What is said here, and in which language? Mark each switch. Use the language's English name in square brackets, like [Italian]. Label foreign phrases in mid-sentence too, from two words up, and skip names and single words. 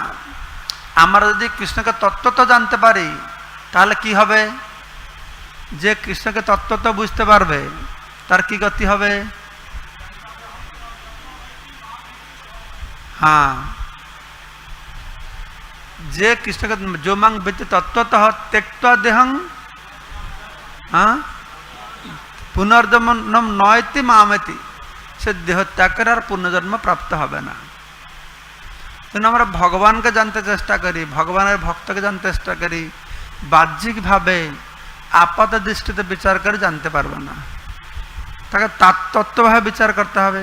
[Bangla] আমরা যদি কৃষ্ণকে তত্ত্বতঃ জানতে পারি তাহলে কি হবে, যে কৃষ্ণকে তত্ত্বতঃ বুঝতে পারবে তার কি গতি হবে। হ্যাঁ, যে কৃষ্ণকে [Sanskrit] যোমাং বেতি তত্ত্বতঃ त्यक्त्वा देहं পুনর্জন্ম নয়তি মামেতি, [Bangla] সে দেহ ত্যাগ করে আর পুনর্জন্ম প্রাপ্ত হবে না। কিন্তু আমরা ভগবানকে জানতে চেষ্টা করি, ভগবানের ভক্তকে জানতে চেষ্টা করি, বাহ্যিকভাবে আপাত দৃষ্টিতে বিচার করে জানতে পারবে না, তাকে তত্ত্বভাবে বিচার করতে হবে।